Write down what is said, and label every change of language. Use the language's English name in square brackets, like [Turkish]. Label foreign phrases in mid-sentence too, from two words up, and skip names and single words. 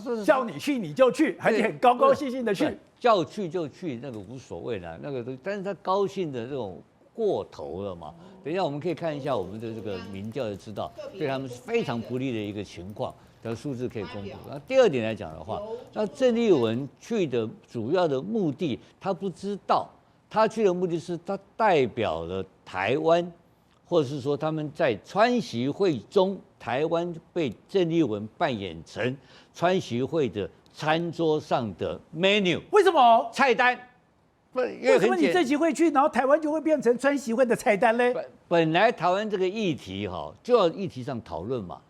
[Chinese] 叫你去你就去，而且很高高興興的去，叫去就去，那個無所謂啦，那個但是他高興的這種過頭了嘛。等一下我們可以看一下我們的這個民調就知道，對他們是非常不利的一個情況。的數字可以公布。那第二點來講的話，那鄭麗文去的主要的目的，他不知道，他去的目的是他代表了台灣，或者是說他們在川習會中，台灣被鄭麗文扮演成川習會的餐桌上的 menu。為什麼菜單？為什麼你這集會去，然後台灣就會變成川習會的菜單嘞？本來台灣這個議題哈，就要議題上討論嘛。